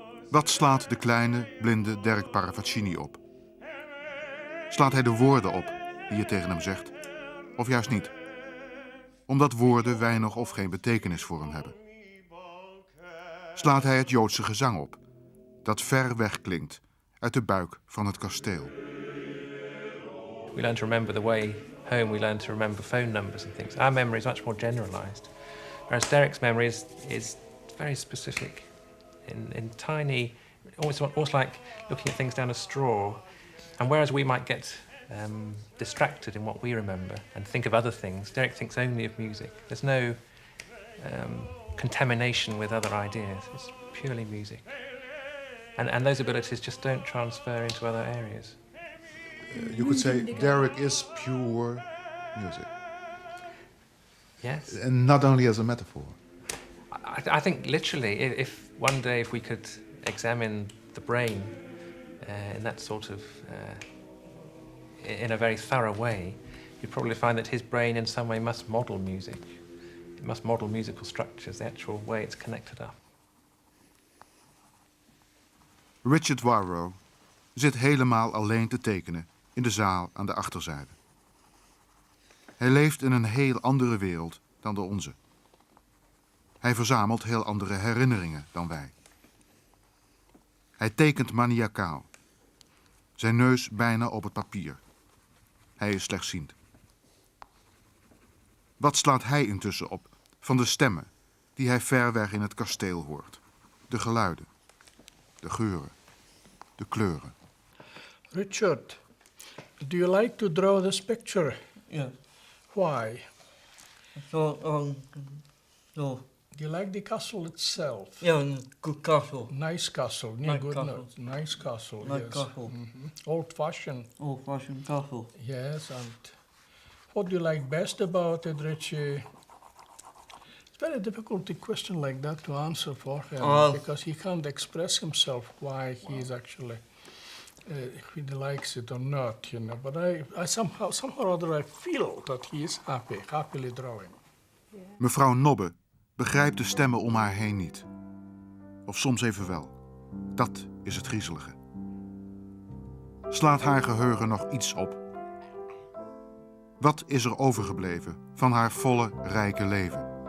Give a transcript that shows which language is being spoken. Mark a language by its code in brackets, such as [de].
[nl] Wat slaat de kleine, blinde Derek Paravaccini op? Slaat hij de woorden op die je tegen hem zegt? Of juist niet? Omdat woorden weinig of geen betekenis voor hem hebben. Slaat hij het Joodse gezang op, dat ver weg klinkt uit de buik van het kasteel. [en] We learn to remember the way home we learn to remember phone numbers and things. Our memory is much more generalized, whereas Derek's memory is very specific, in tiny, almost like looking at things down a straw. And whereas we might get distracted in what we remember and think of other things, Derek thinks only of music. There's no contamination with other ideas. It's purely music. And those abilities just don't transfer into other areas. You could say Derek is pure music. Yes. And not only as a metaphor. I think literally, if one day if we could examine the brain in that sort of, in a very thorough way, you'd probably find that his brain in some way must model music. It must model musical structures, the actual way it's connected up. [nl] Richard Warrow zit helemaal alleen te tekenen in de zaal aan de achterzijde. Hij leeft in een heel andere wereld dan de onze. Hij verzamelt heel andere herinneringen dan wij. Hij tekent maniacaal. Zijn neus bijna op het papier. Hij is slechtziend. Wat slaat hij intussen op van de stemmen die hij ver weg in het kasteel hoort? De geluiden, de geuren, de kleuren. [en] Richard, do you like to draw this picture? Yeah. Why? So. Do you like the castle itself? Yeah, good castle. Nice castle. Yeah, Nice good castle. note. Nice castle. Nice yes. castle. Old-fashioned. Old-fashioned castle. Yes, and what do you like best about it, Richie? It's very difficult a question like that to answer for him because he can't express himself why he is actually, if he likes it or not, you know. But I somehow or other, I feel that he is happily drawing. [nl] Mevrouw Nobbe begrijpt de stemmen om haar heen niet. Of soms even wel. Dat is het griezelige. Slaat haar geheugen nog iets op? Wat is er overgebleven van haar volle, rijke leven?